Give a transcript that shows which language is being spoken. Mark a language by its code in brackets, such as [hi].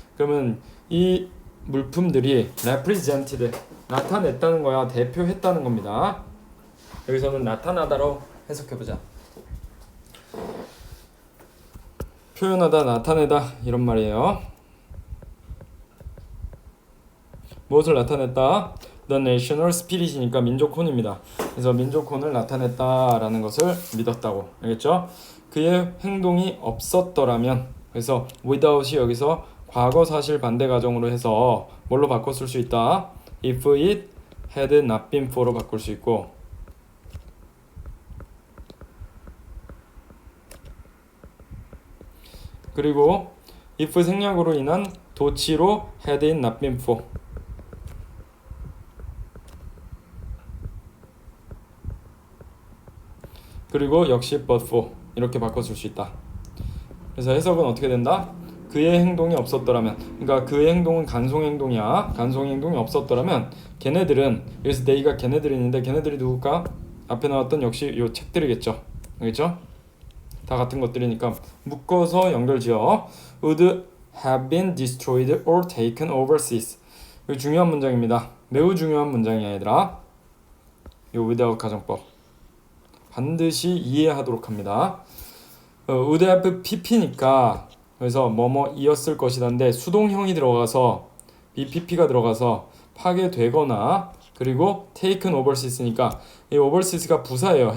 [ko] 그러면 이 물품들이 represented, 나타냈다는 거야. 대표했다는 겁니다. 여기서는 나타나다로 해석해보자. 표현하다, 나타내다 이런 말이에요. 무엇을 나타냈다? [en] The national spirit이니까 [ko] 민족혼입니다. 그래서 민족혼을 나타냈다라는 것을 믿었다고. 알겠죠? 그의 행동이 없었더라면, 그래서 without이 여기서 과거 사실 반대 가정으로 해서 뭘로 바꿨을 수 있다? [en] If it had not been for로 [ko] 바꿀 수 있고, 그리고 [en] if [ko] 생략으로 인한 도치로 [en] had it not been for, [ko] 그리고 역시 [en] but for [ko] 이렇게 바꿔줄 수 있다. 그래서 해석은 어떻게 된다? 그의 행동이 없었더라면, 그러니까 그의 행동은 간송 행동이야. 간송 행동이 없었더라면 걔네들은, 여기서 they가 걔네들이 있는데 걔네들이 누굴까? 앞에 나왔던 역시 요 책들이겠죠. 알겠죠? 다 같은 것들이니까 묶어서 연결지어. [en] would have been destroyed or taken overseas. [ko] 이거 중요한 문장입니다. 매우 중요한 문장이야 얘들아. 요 without 가정법 반드시 이해하도록 합니다. [en] would have pp [ko] 니까 그래서 뭐뭐이었을 것이다인데 수동형이 들어가서 BPP가 들어가서 파괴되거나, 그리고 [en] taken overseas [ko] 니까 이 overseas가 부사예요.